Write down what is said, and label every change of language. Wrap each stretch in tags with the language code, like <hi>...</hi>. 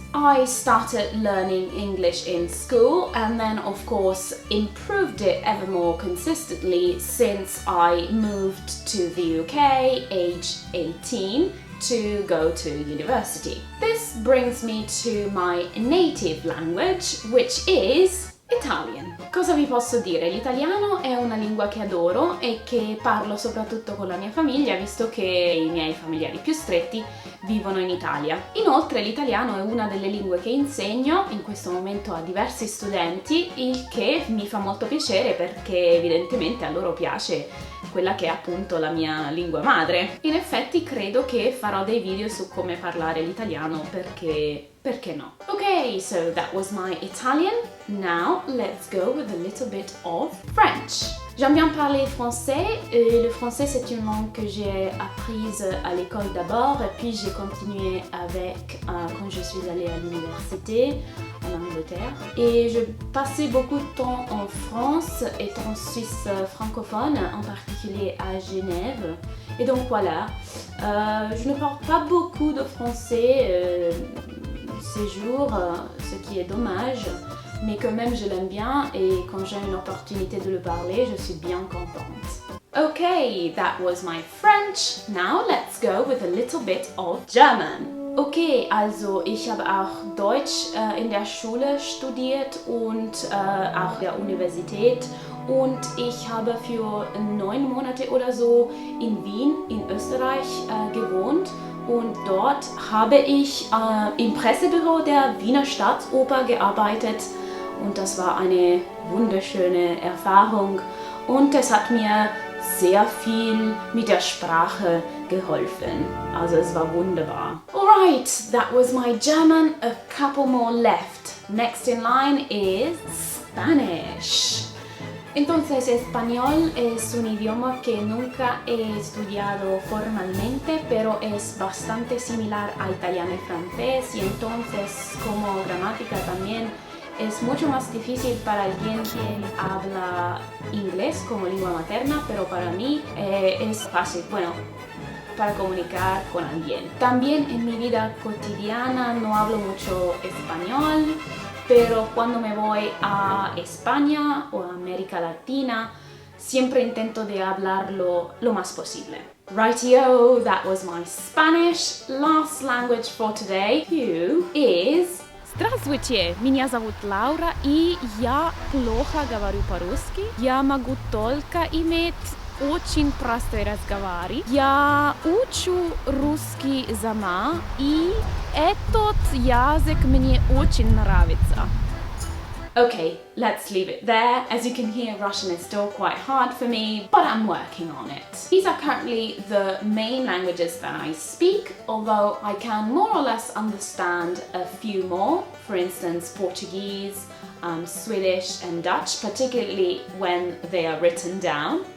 <en>I started learning English in school and then of course improved it ever more consistently since I moved to the UK age 18 to go to university. This brings me to my native language, which is Italian.</en> <it>Cosa vi posso dire? L'italiano è una lingua che adoro e che parlo soprattutto con la mia famiglia, visto che i miei familiari più stretti vivono in Italia. Inoltre l'italiano è una delle lingue che insegno in questo momento a diversi studenti, il che mi fa molto piacere perché evidentemente a loro piace quella che è appunto la mia lingua madre. In effetti credo che farò dei video su come parlare l'italiano perché no?</it> <en>Okay, so that was my Italian. Now let's go with a little bit of French.</en> <fr>J'aime bien parler français. Le français c'est une langue que j'ai apprise à l'école d'abord et puis j'ai continué avec quand je suis allée à l'université en Angleterre. Et je passais beaucoup de temps en France, étant suisse francophone, en particulier à Genève. Et donc voilà, je ne parle pas beaucoup de français ces jours, ce qui est dommage, mais quand même je l'aime bien et quand j'ai une opportunité de le parler, je suis bien contente.</fr> <en>Okay, that was my French. Now let's go with a little bit of German.</en> <de>Okay, also ich habe auch Deutsch in der Schule studiert und auch der Universität, und ich habe für 9 Monate oder so in Wien in Österreich gewohnt. Und dort habe ich im Pressebüro der Wiener Staatsoper gearbeitet und das war eine wunderschöne Erfahrung und es hat mir sehr viel mit der Sprache geholfen. Also es war wunderbar.</de> <en>Alright, that was my German, a couple more left. Next in line is Spanish.</en> <es>Entonces, español es un idioma que nunca he estudiado formalmente, pero es bastante similar a italiano y francés, y entonces, como gramática también, es mucho más difícil para alguien que habla inglés como lengua materna, pero para mí es fácil, bueno, para comunicar con alguien. También en mi vida cotidiana no hablo mucho español, pero cuando me voy a España o a América Latina, siempre intento de hablarlo lo más posible.</es> <en>Rightio, that was my Spanish. Last language for today, is...</en> <ru>Здравствуйте, меня зовут Лаура, и я плохо говорю по-русски. Я могу только иметь очень простой разговаривать. Я учу русский сама, и этот язык мне очень нравится.</ru> <en>Okay, let's leave it there. As you can hear, Russian is still quite hard for me, but I'm working on it. These are currently the main languages that I speak, although I can more or less understand a few more. For instance, Portuguese, Swedish and Dutch, particularly when they are written down.</en>